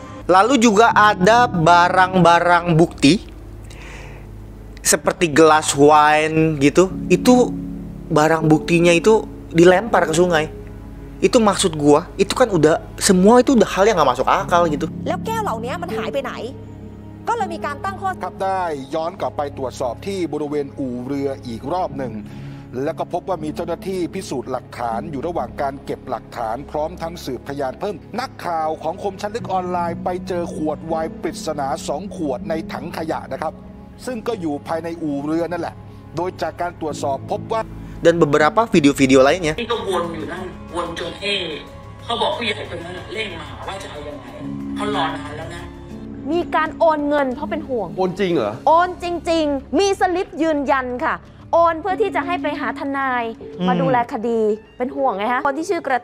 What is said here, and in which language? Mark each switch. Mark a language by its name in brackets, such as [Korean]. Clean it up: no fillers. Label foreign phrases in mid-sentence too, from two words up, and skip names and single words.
[Indonesian] Lalu juga ada barang-barang bukti seperti gelas wine gitu. Itu barang buktinya itu dilempar ke sungai. Itu maksud gua, itu kan udah semua itu udah hal yang gak masuk akal gitu. [Thai] แล้วแก้วเหล่านี้มันหายไปไหนก็เลยมีการตั้งข้อ ครับได้ย้อนกลับไปตรวจสอบที่บริเวณอู่เรืออีกรอบหนึ่งแล้วก็พบว่ามีเจ้าหน้าที่พิสูจน์หลักฐานอยู่ระหว่างการเก็บหลักฐานพร้อมทั้งสืบพยานเพิ่มนักข่าวของคมชันลึกออนไลน์ไปเจอขวดไวน์ปริศนา2 ขวดในถังขยะนะครับซึ่งก็อยู่ภายในอู่เรือนั่นแหละโดยจากการตรวจสอบพบว่า [Indonesian] dan beberapa video-video lainnya [Thai] ที่ก็วนอยู่นั่นวนจนเขาบอกผู้ใหญ่คนนั้นเร่งมาว่าจะเอายังไงเขารอนานแล้วนะ มีการโอนเงินเพราะเป็นห่วง โอนจริงเหรอ โอนจริงๆมีสลิปยืนยันค่ะโอนเพื่อที่จะให้ไปหาทนายมาดูแลคดีเป็นห่วงไงฮะคนที่ชื่อกระ